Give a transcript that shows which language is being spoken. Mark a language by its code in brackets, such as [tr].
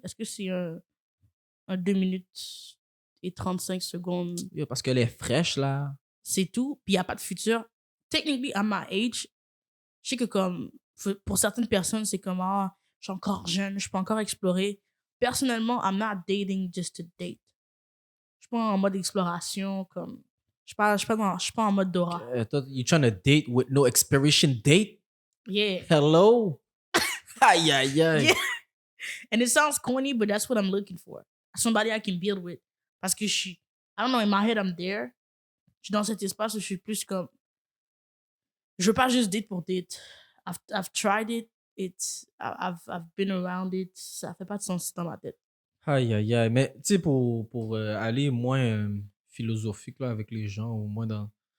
[fr] Est-ce que c'est un 2 minutes et 35 secondes? Yo, parce qu'elle est fraîche, là. C'est tout, puis il n'y a pas de futur. Technically, à my age, je sais que comme, pour certaines personnes, c'est comme, ah, je suis encore jeune, je peux encore explorer. [en] Personnellement, I'm not dating just to date. [fr] Je suis pas en mode exploration, comme, je suis pas en mode Dora. [en] You trying to date with no expiration date? Yeah. Hello? Aïe, aïe, aïe. Yeah. And it sounds corny, but that's what I'm looking for. Somebody I can build with. [fr] Parce que [en] I don't know, in my head, I'm there. [fr] Je suis dans cet espace où je suis plus comme, Je veux pas juste date pour date. [en] I've tried it. I've been around it. [fr] Ça fait pas de sens dans ma tête. Aïe, aïe, aïe. Mais tu sais, pour aller moins philosophique là, avec les gens, ou moins dans.